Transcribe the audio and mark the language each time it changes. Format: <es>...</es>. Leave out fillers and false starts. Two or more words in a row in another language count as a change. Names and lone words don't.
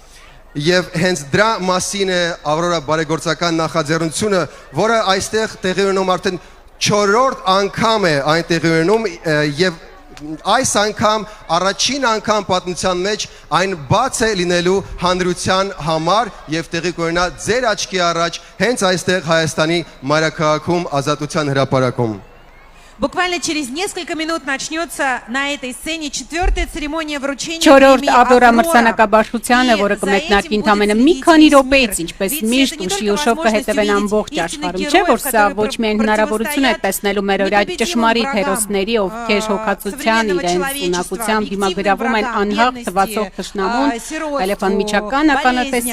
<hy>Եվ հենց դրա մասին է Ավրորա բարեգործական նախաձեռնությունը, որը այստեղ տեղի ունենում արդեն 4-րդ անգամ է այն տեղի ունենում եւ այս անգամ առաջին անգամ պատմության մեջ այն բաց է լինելու հանրության համար եւ տեղի կունենա ձեր աչքի առաջ հենց այստեղ Հայաստանի մայրաքաղաքում Ազատության հրապարակում</hy> <ru>Буквально через несколько минут начнется на этой сцене 4-я церемония вручения</ru> <hy>Չորրորդ Ավրորա մրցանակաբաշխությանը, որը կմեկնարկի ընդամենը մի քանի րոպեից, ինչպես միշտ ուշի ուշով կհետևեն ամբողջ աշխարհում, չէ՞ որ սա ոչ միայն հնարավորություն է տեսնելու մեր օրյա ճշմարիտ հերոսների, ովքեր հոգացության իրենց ունակությամբ դիմագրավում են անհաղ թվացող թշնամուն, այլև անմիջական ականատեսի</hy>